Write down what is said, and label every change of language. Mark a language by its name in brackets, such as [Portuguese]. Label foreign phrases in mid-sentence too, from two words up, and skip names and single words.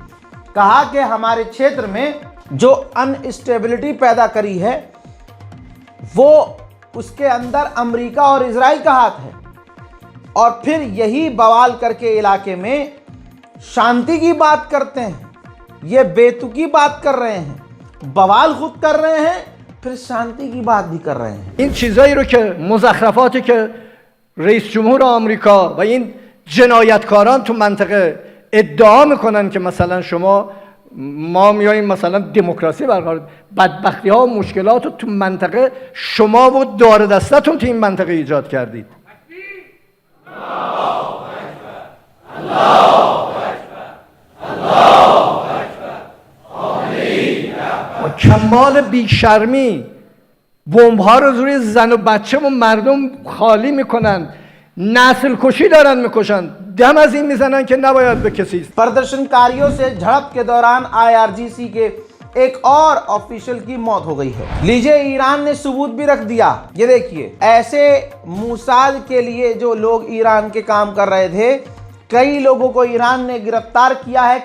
[Hindi] कहा कि हमारे क्षेत्र में जो अनस्टेबिलिटी पैदा करी है वो उसके अंदर अमेरिका और इजराइल का हाथ है, और फिर यही बवाल करके इलाके में शांति की बात करते हैं। ये बेतुकी बात कर रहे हैं, बवाल खुद कर रहे हैं, फिर शांति की बात भी कर रहे हैं। [Persian] این چیزایی رو که مزخرفاتی که رئیس جمهور آمریکا و این جنایتکاران تو منطقه ادعا میکنن که مثلا شما ما میاییم مثلا دموکراسی برقرار، بدبختی ها و مشکلات رو تو منطقه شما و دار دستتون تو این منطقه ایجاد کردید. با کمال بیشرمی بمب ها رو روی زن و بچه و مردم خالی میکنن، نسل کشی دارن میکشن، دم از این میزنن که نباید به کسی. [Hindi] प्रदर्शनकारियों से झड़प के दौरान आईआरजीसी के एक और ऑफिशियल की मौत हो गई है। लीजिए, ईरान ने सबूत भी रख दिया। ये देखिए, ऐसे मूसाद के लिए जो लोग ईरान के काम कर रहे थे, कई लोगों को ईरान ने गिरफ्तार किया है।